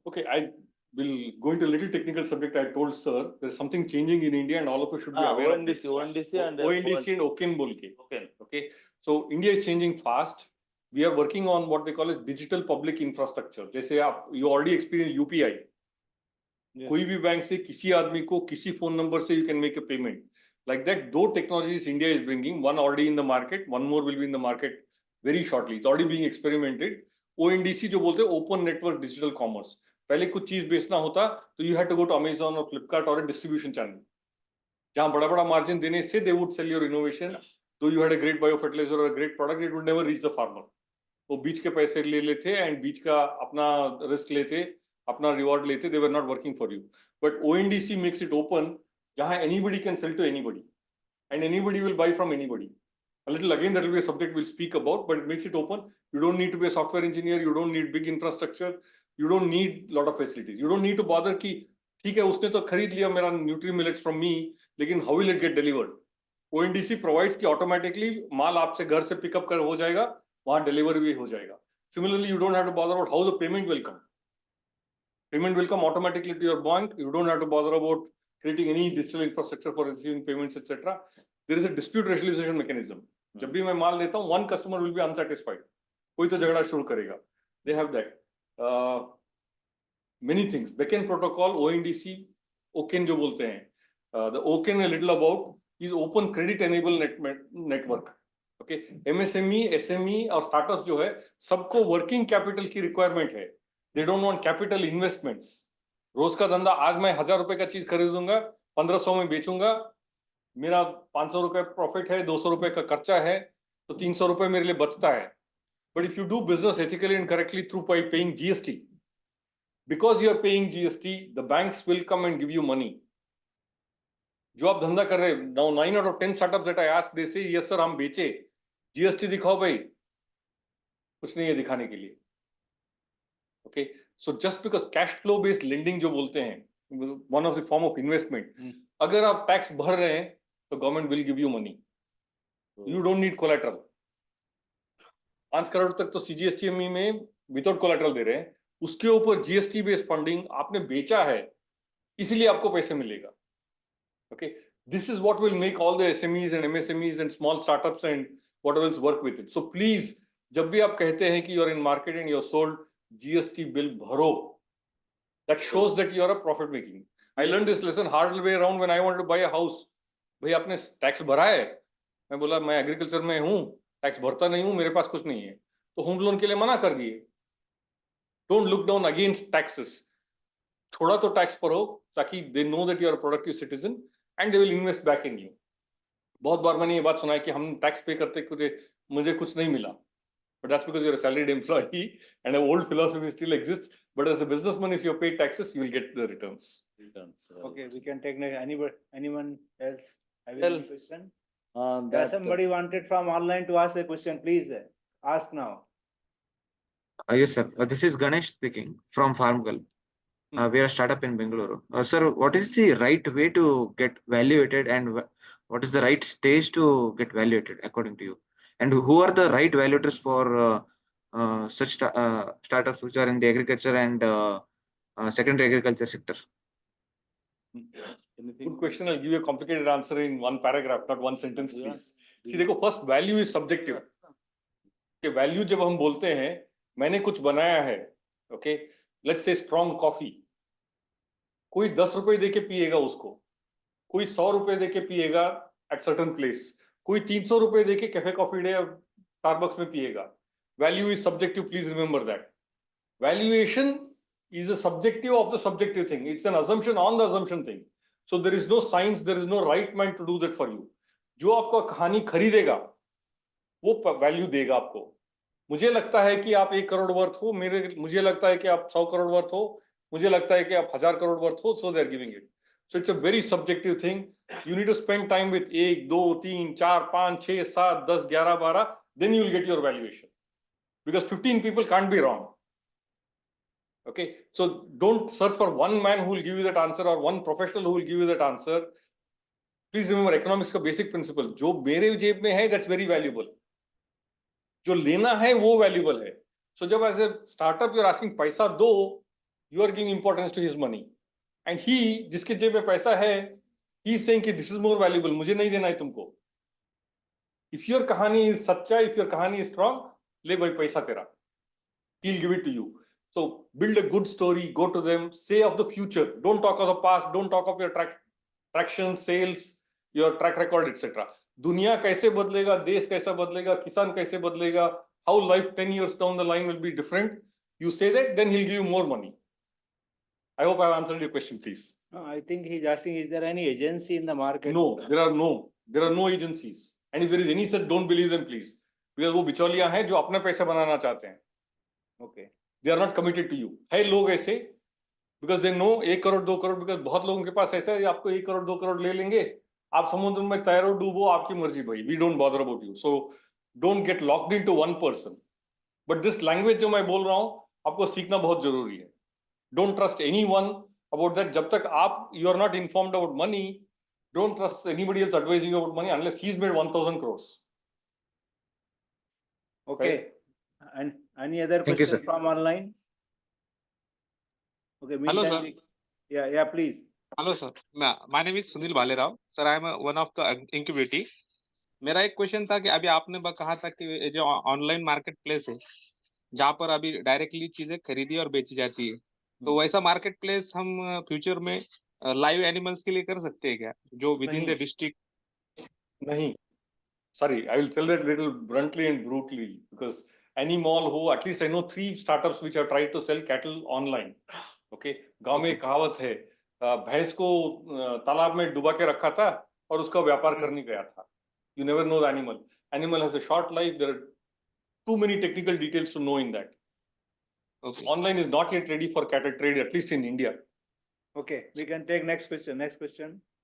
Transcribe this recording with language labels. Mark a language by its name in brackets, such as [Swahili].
[English] Okay, I will go into a little technical subject. I told sir there's something changing in India, and all of us should be aware of this. ONDC and [Hindi] ONDC and OCEN बोल के. [English] Okay. So India is changing fast. We are working on what they call as digital public infrastructure. [Hindi] जैसे आप [English] you already experience UPI. [Hindi] कोई भी bank से किसी आदमी को किसी फोन नंबर से [English] you can make a payment. Like that, [Hindi] दो [English] technologies India is bringing. One already in the market. One more will be in the market very shortly. It's already being experimented. ONDC [Hindi] जो बोलते हैं [English] Open Network Digital Commerce. [Hindi] पहले कुछ चीज बेचना होता तो [English] you had to go to Amazon or Flipkart or a distribution channel. [Hindi] जहाँ बड़ा मार्जिन देने से [English] they would sell your innovation. Though you had a great biofertilizer or a great product, it would never reach the farmer. [Hindi] वो बीज के पैसे ले लेते and बीज का अपना रिस्क लेते, अपना रिवॉर्ड लेते. [English] They were not working for you. But ONDC makes it open, [Hindi] जहाँ [English] anybody can sell to anybody, and anybody will buy from anybody. A little again, that will be a subject we'll speak about, but it makes it open. You don't need to be a software engineer. You don't need big infrastructure. You don't need a lot of facilities. You don't need to bother [Hindi] कि ठीक है, उसने तो खरीद लिया मेरा nutri millets [English] from me, [Hindi] लेकिन [English] How will it get delivered? [Hindi] ONDC provides कि ऑटोमेटिकली माल आपसे घर से पिकअप कर हो जाएगा, वहां डिलीवर भी हो जाएगा. [English] Similarly, you don't have to bother about how the payment will come. Payment will come automatically to your bank. You don't have to bother about creating any digital infrastructure for receiving payments, etc. There is a dispute resolution mechanism. [Hindi] जब भी मैं माल लेता हूँ, [English] one customer will be unsatisfied. [Hindi] कोई तो झगड़ा शुरू करेगा. [English] They have that. Many things. Backend protocol, ONDC, OCEN [Hindi] जो बोलते हैं. [English] The OCEN a little about is open credit enable network. [Hindi] Okay, MSME, SME और स्टार्टअप्स जो है सबको वर्किंग कैपिटल की रिक्वायरमेंट है. [English] They don't want capital investments. [Hindi] रोज का धंधा, आज मैं 1000 रुपए का चीज खरीदूंगा, 1500 में बेचूंगा, मेरा 500 रुपए प्रॉफिट है, 200 रुपए का खर्चा है, तो 300 रुपए मेरे लिए बचता है. [English] But if you do business ethically and correctly through by paying GST, because you are paying GST, the banks will come and give you money. [Hindi] जो आप धंधा कर रहे हैं, [English] now 9 out of 10 startups that I ask, they say yes sir, [Hindi] हम बेचे. GST दिखाओ भाई, कुछ नहीं है दिखाने के लिए. [English] okay, so just because cash flow based lending [Hindi] जो बोलते हैं, [English] one of the form of investment, [Hindi] अगर आप टैक्स भर रहे हैं तो [English] Government will give you money. You don't need collateral. [Hindi] 5 crore तक तो सीजीएसटीएमई में [English] without collateral [Hindi] दे रहे हैं, उसके ऊपर जीएसटी बेस्ड फंडिंग आपने बेचा है, इसीलिए आपको पैसे मिलेगा. [English] Okay, this is what will make all the SMEs and MSMEs and small startups and whatever else work with it. So please, [Hindi] जब भी आप कहते हैं कि [English] you are in market and you are sold, GST bill [Hindi] भरो. [English] That shows that you are a profit making. I learned this lesson hard way around when I wanted to buy a house. [Hindi] भाई आपने tax भरा है? मैं बोला मैं agriculture में हूँ, टैक्स भरता नहीं हूँ, मेरे पास कुछ नहीं है, तो होम लोन के लिए मना कर दिए. [English] Don't look down against taxes. [Hindi] थोड़ा तो टैक्स भरो ताकि [English] they know that you are a productive citizen. And they will invest back in you. [Hindi] बहुत बार मैंने ये बात सुना है कि हम टैक्स पे करते मुझे कुछ नहीं मिला. [English] But that's because you're a salaried employee and an old philosophy still exists. But as a businessman, if you pay taxes, you will get the returns. Okay, we can take next. Anyone else having Well, any question? Somebody wanted from online to ask a question. Please ask now. Yes, sir. This is Ganesh speaking from FarmGirl. We are a startup in Bengaluru. Sir, what is the right way to get valuated, and what is the right stage to get valuated according to you? And who are the right valuators for such startups which are in the agriculture and secondary agriculture sector? Good question. I'll give you a complicated answer in one paragraph, not one sentence, please. See, [Hindi] देखो, [English] first value is subjective. [Hindi] कि value जब हम बोलते हैं, मैंने कुछ बनाया है, okay? [English] Let's say strong coffee. [Hindi] कोई 10 रुपए देके पिएगा उसको, कोई 100 रुपए देके पिएगा [English] at certain place, [Hindi] कोई 300 रुपए देके कैफे कॉफी डे और स्टारबक्स में पिएगा. [English] Value is subjective, please remember that. Valuation is a subjective of the subjective thing. It's an assumption on the assumption thing. So there is no science, there is no right man to do that for you. [Hindi] जो आपका कहानी खरीदेगा, वो value देगा आपको. मुझे लगता है कि आप 1 करोड़ वर्थ हो, मुझे लगता है कि आप 100 करोड़ वर्थ हो, मुझे लगता है कि आप 1000 करोड़ वर्थ हो, [English] so they are giving it. So it's a very subjective thing. You need to spend time with 1, 2, 3, 4, 5, 6, 7, 10, 11, 12, then you will get your valuation. Because 15 people can't be wrong. Okay, so don't search for one man who will give you that answer or one professional who will give you that answer. Please remember economics [Hindi] का [English] basic principle. [Hindi] जो मेरे जेब में है, [English] that's very valuable. [Hindi] जो लेना है वो valuable है. [English] So [Hindi] जब [English] as a startup you're asking [Hindi] पैसा दो, [English] you are giving importance to his money. And he, [Hindi] जिसके जेब में पैसा है, [English] he is saying [Hindi] कि [English] this is more valuable. [Hindi] मुझे नहीं देना है तुमको. [English] If your कहानी is [Hindi] सच्चा, [English] if your कहानी is strong, [Hindi] ले भाई पैसा तेरा. [English] He'll give it to you. So build a good story, go to them, say of the future. Don't talk of the past, don't talk of your traction, sales, your track record, etc. [Hindi] दुनिया कैसे बदलेगा, देश कैसा बदलेगा, किसान कैसे बदलेगा, [English] how life 10 years down the line will be different. You say that, then he'll give you more money. I hope I've answered your question, please. No, I think he's asking, is there any agency in the market? No, there are no agencies. And if there is any such, don't believe them, please. Because [Hindi] वो बिचौलियां हैं जो अपने पैसे बनाना चाहते हैं. [English] Okay. They are not committed to you. [Hindi] है लोग ऐसे, [English] because they know [Hindi] 1 crore 2 crore, [English] because [Hindi] बहुत लोगों के पास ऐसा है, आपको 1 करोड़ 2 करोड़ ले लेंगे, आप समुद्र में तैरो डूबो, आपकी मर्जी भाई. [English] We don't bother about you. So don't get locked into one person. But this language [Hindi] जो मैं बोल रहा हूँ, आपको सीखना बहुत जरूरी है. [English] Don't trust anyone about that. [Hindi] जब तक आप [English] you are not informed about money, don't trust anybody else advising you about money unless he's made 1,000 crores. Okay, and any other Thank you, question sir. from online? Okay, Hello, meantime, sir. yeah, please. Hello, sir. My name is Sunil Bhalerao. Sir, I am one of the incubatee. [Hindi] मेरा एक question था कि अभी आपने कहा था कि ये जो ऑनलाइन मार्केट प्लेस है जहाँ पर अभी डायरेक्टली चीजें खरीदी और बेची जाती है, तो वैसा मार्केट प्लेस हम फ्यूचर में लाइव एनिमल्स के लिए कर सकते हैं क्या, जो [English] within the [Hindi] नहीं। [English] District? [Hindi] Nahi. [English] Sorry, I will tell that little bluntly and brutally because any mall who, at least I know 3 startups which have tried to sell cattle online. [Hindi] Okay, गांव में एक कहावत है, भैंस को तालाब में डुबा के रखा था और उसका व्यापार करने गया था. [English] You never know the animal. Animal has a short life. There are too many technical details to know in that. Okay. Online is not yet ready for cattle trade, at least in India. Okay, we can take next question. Next question.